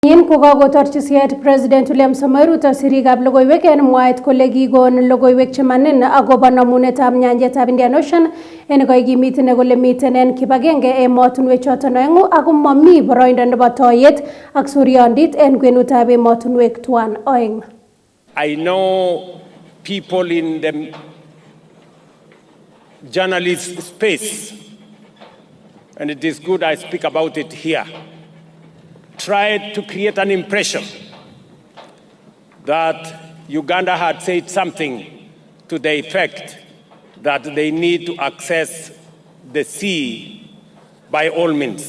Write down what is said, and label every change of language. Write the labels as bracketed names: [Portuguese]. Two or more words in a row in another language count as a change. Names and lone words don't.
[Kalenjin] Yin kokakotorchi siyet President William Ruto sirikab logoiwek en mwaet kole kikon logoiwek chemanin akobo namunetab nyanjetab Indian Ocean en koikimit kole miten en kibagenge emotunwek choton oengu ako momi boroindo nebo toyet ak suryondit en kwenutab emotunwek tuan oeng. [English] I know people in the journalist space, and it is good I speak about it here, tried to create an impression that Uganda had said something to the effect that they need to access the sea by all means.